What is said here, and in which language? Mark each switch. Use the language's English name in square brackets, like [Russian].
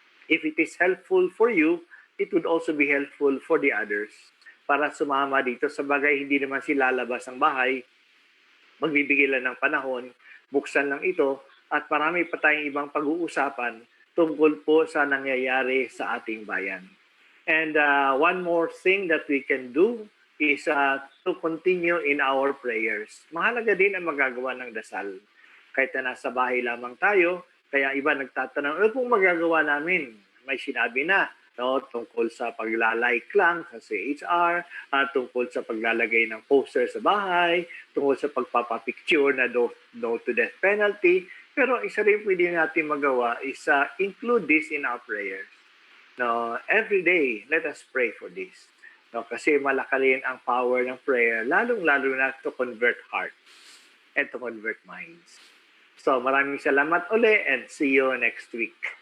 [English] If it is helpful for you, it would also be helpful for the others. [Filipino] Para sumama dito sa bagay, hindi naman sila lalabas ng bahay, magbibigay lang ng panahon, buksan lang ito, at marami pa tayong ibang pag-uusapan tungkol po sa nangyayari sa ating bayan. [English] And one more thing that we can do is to continue in our prayers. [Filipino] Mahalaga din ang magagawa ng dasal. Kahit na nasa bahay lamang tayo, kaya iba nagtatanong, ano pong magagawa namin? May sinabi na, no, tungkol sa paglalike lang sa CHR, tungkol sa paglalagay ng poster sa bahay, tungkol sa pagpapapicture na no to death penalty. Pero isa rin pwede natin magawa is [English] include this in our prayers. No, every day, let us pray for this. No, [Filipino] kasi malaki rin ang power ng prayer, lalong-lalo na [English] to convert hearts and to convert minds. So [Filipino] maraming salamat uli [English] and see you next week.